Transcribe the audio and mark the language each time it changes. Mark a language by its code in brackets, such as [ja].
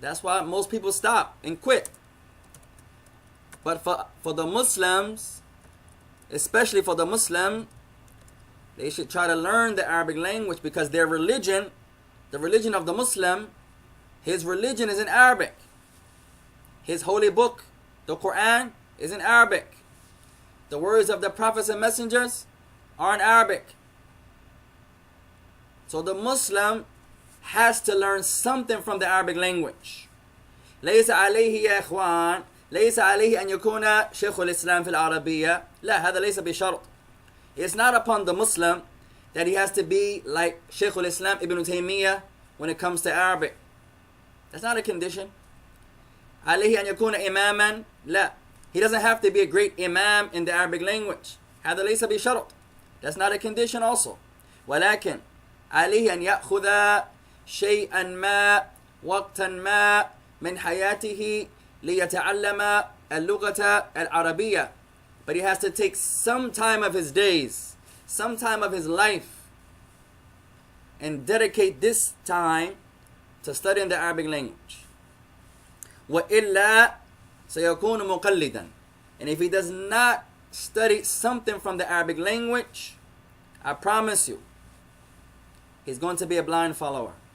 [en] That's why most people stop and quit. But for the Muslims, especially for the Muslim, they should try to learn the Arabic language, because their religion, the religion of the Muslim, his religion is in Arabic. His holy book, the Quran, is in Arabic. The words of the prophets and messengers are in Arabic. So the Muslim has to learn something from the Arabic language. [ar] ليس عليه يا إخوان, ليس عليه أن يكون شيخ الإسلام في العربية. لا, هذا ليس بشرط. [en] It's not upon the Muslim that he has to be like Shaykh al-Islam Ibn Taymiyyah when it comes to Arabic. That's not a condition. [ar] عليه أن يكون إماما. [en] لا, he doesn't have to be a great imam in the Arabic language. [ar] هذا ليس بشرط. [en] That's not a condition also. [ar] ولكن عليه أن يأخذ شيئا ما وقتا ما من حياته ليتعلم اللغة العربية. [en] But he has to take some time of his days, some time of his life, and dedicate this time to studying the Arabic language. [ar] وإلا سيكون مقلدا. [en] And if he does not study something from the Arabic language, I promise you, he's going to be a blind follower.